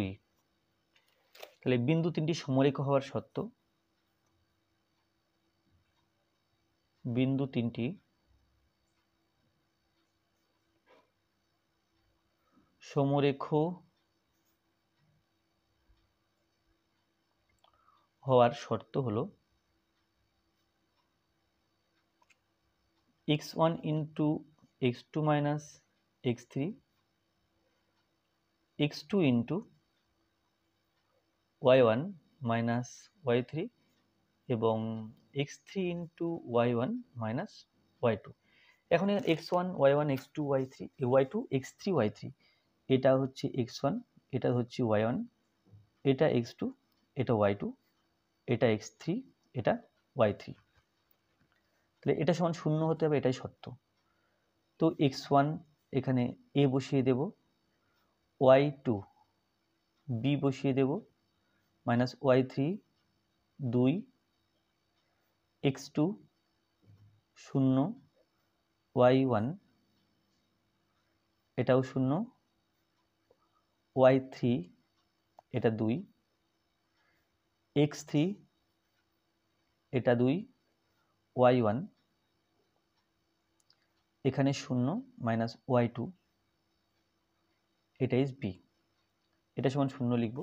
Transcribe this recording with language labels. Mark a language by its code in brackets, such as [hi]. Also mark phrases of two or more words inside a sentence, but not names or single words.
[bn] তাহলে বিন্দু তিনটি সমরেখ হওয়ার শর্ত, বিন্দু তিনটি সমরেখ হওয়ার শর্ত হলো x1 × x2 - x3, x2 × y1 - y3 এবং x3 × y1 - y2। এখন x1, y1, x2, y3, y2, x3, y3, এটা হচ্ছে x1, এটা হচ্ছে y1, এটা x2, এটা y2, এটা x3, এটা y3। তাহলে এটা সমান 0 হতে হবে, এটাই শর্ত। তো x1 এখানে a বসিয়ে দেব, y2 b বসিয়ে দেব, মাইনাস y3 2, x2 0, y1 এটাও 0, y3 এটা 2, x3 এটা 2, y1 এখানে 0 মাইনাস y2 এটা ইজ b, এটা সমান 0 লিখব।